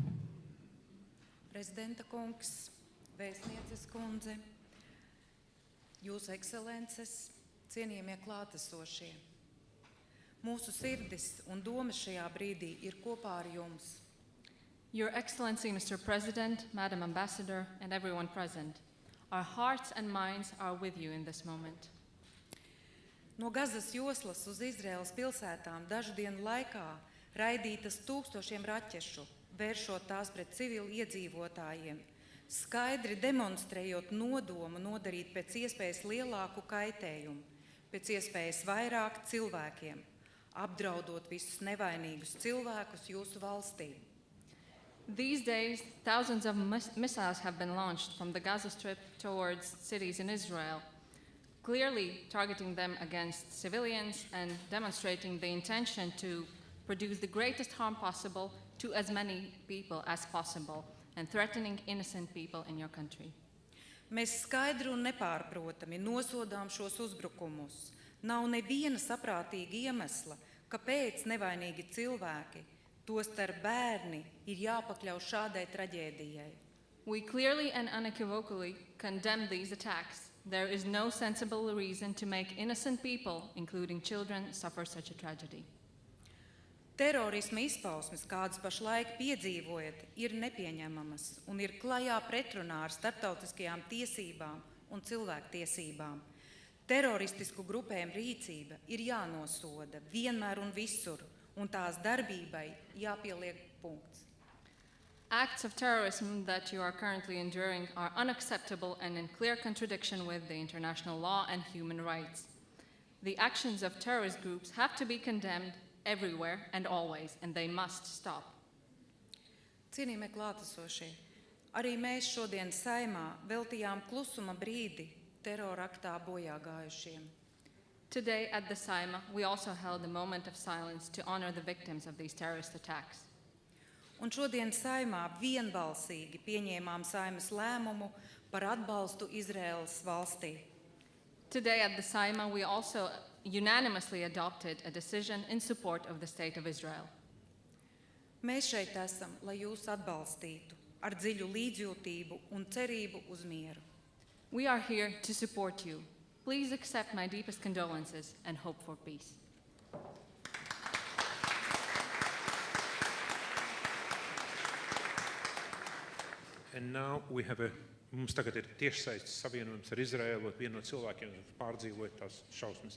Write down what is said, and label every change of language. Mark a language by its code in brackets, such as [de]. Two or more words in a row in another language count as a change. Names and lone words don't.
[lv] Prezidenta kungs, vēstnieces kundze, Jūsu ekscelences, cienījamie klātesošie, mūsu sirdis un domas šajā brīdī ir kopā ar jums. [en] Your Excellency, Mr. President, Madam Ambassador, and everyone present, our hearts and minds are with you in this moment. [lv] No Gazas joslas uz Izraēlas pilsētām dažu dienu laikā raidītas tūkstošiem raķešu, vēršot tās pret civili iedzīvotājiem, skaidri demonstrējot nodomu nodarīt pēc iespējas lielāku kaitējumu, pēc iespējas vairāk cilvēkiem, apdraudot visus nevainīgus cilvēkus jūsu valstī. [en] These days, thousands of missiles have been launched from the Gaza Strip towards cities in Israel, clearly targeting them against civilians and demonstrating the intention to produce the greatest harm possible to as many people as possible and threatening innocent people in your country. [lv] Mēs skaidri un nepārprotami nosodām šos uzbrukumus. Nav neviena saprātīga iemesla, kāpēc nevainīgi cilvēki, tostarp bērni, ir jāpakļauj šādai traģēdijai. [en] We clearly and unequivocally condemn these attacks. There is no sensible reason to make innocent people, including children, suffer such a tragedy. [lv] Terorisma izpausmes, kādas pašlaik piedzīvojat, ir nepieņemamas un ir klajā pretrunā ar starptautiskajām tiesībām un cilvēktiesībām. Teroristisku grupēm rīcība ir jānosoda vienmēr un visur, un tās darbībai jāpieliek punkts. [en] Acts of terrorism that you are currently enduring are unacceptable and in clear contradiction with the international law and human rights. The actions of terrorist groups have to be condemned everywhere and always, and they must stop. [lv] Cienījamie klātesošie, arī mēs šodien Saimā veltījām klusuma brīdi teroraktā bojā gājušiem. [en] Today at the Saima, we also held a moment of silence to honor the victims of these terrorist attacks. [lv] Un šodien Saimā vienbalsīgi pieņēmām Saimas lēmumu par atbalstu Izraēlas valstī. [en] Today at the Saima, we also unanimously adopted a decision in support of the State of Israel. [lv] Mēs šeit esam, lai jūs atbalstītu ar dziļu līdzjūtību un cerību uz mieru. [en] We are here to support you. Please accept my deepest condolences and hope for peace. And now we have [lv] mums tagad ir tiešsaistes savienojums ar Izraēlu, vienu no cilvēkiem, kas pārdzīvoja tās šausmas.